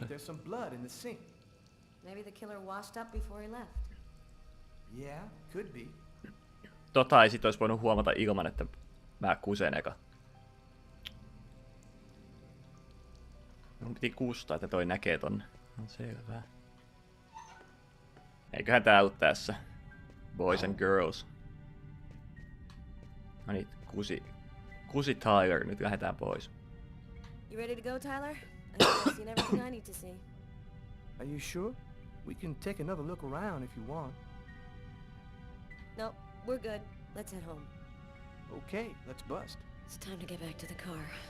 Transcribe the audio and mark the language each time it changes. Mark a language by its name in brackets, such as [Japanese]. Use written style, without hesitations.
[English] think there's some blood in the sink. Maybe the killer washed up before he left. Yeah, could be. [Finnish] Tota ei sit ois voinut huomata ilman, että mä kusen eka. Mun piti kustaa, että toi näkee tonne. On selvää. Eiköhän tää ollut tässä. [English] Boys and girls. [Finnish] No niin, kusi Tyler, nyt lähdetään pois. [English] You ready to go, Tyler? I think I've seen everything I need to see. Are you sure? We can take another look around if you want. No, we're good. Let's head home. Okay, let's bust. It's time to get back to the car.